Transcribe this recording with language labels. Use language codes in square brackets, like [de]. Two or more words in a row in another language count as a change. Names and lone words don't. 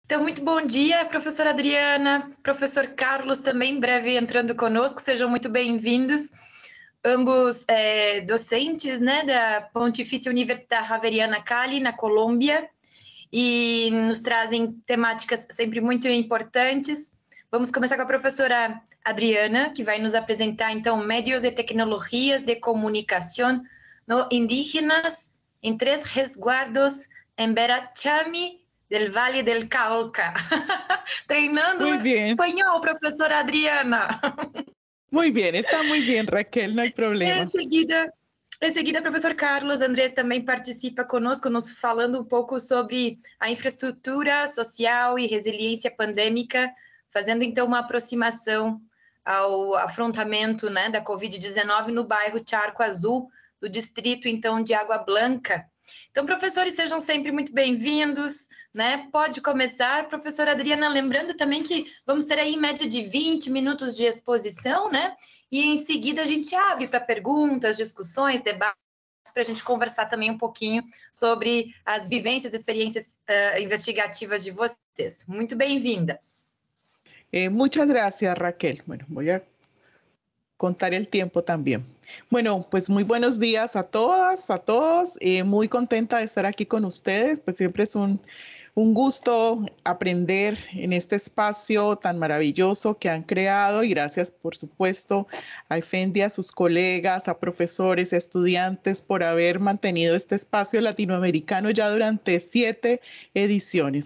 [pt] Então, muito bom dia, professora Adriana, professor Carlos também, em breve entrando conosco, sejam muito bem-vindos, ambos docentes, né, da Pontifícia Universidade Javeriana Cali, na Colômbia, e nos trazem temáticas sempre muito importantes. Vamos começar com a professora Adriana, que vai nos apresentar, então, médios e tecnologias de comunicação no indígenas em 3 resguardos em Berachami, del Valle del Cauca. Treinando [es] Muy bien, [pt] espanhol, professora Adriana. [es] muy bien, está muy bien, Raquel, no hay [pt] Em [es] problema. [pt] seguida, em seguida, professor Carlos Andrés também participa conosco, nos falando um pouco sobre a infraestrutura social e resiliência pandêmica, fazendo então uma aproximação ao afrontamento, né, da Covid-19 no bairro Charco Azul, do distrito então de Água Blanca. Então, professores, sejam sempre muito bem-vindos, né? Pode começar, professora Adriana, lembrando também que vamos ter aí em média de 20 minutos de exposição, né? E em seguida a gente abre para perguntas, discussões, debates, para a gente conversar também um pouquinho sobre as vivências, experiências investigativas de vocês. Muito bem-vinda. [es] Muchas gracias, Raquel. Bueno, voy a contar el tiempo también. Bueno, pues muy buenos días a todas, a todos. Muy contenta de estar aquí con ustedes, pues siempre es un gusto aprender en este espacio tan maravilloso que han creado y gracias, por supuesto, a Efendi, a sus colegas, a profesores, a estudiantes por haber mantenido este espacio latinoamericano ya durante 7 ediciones.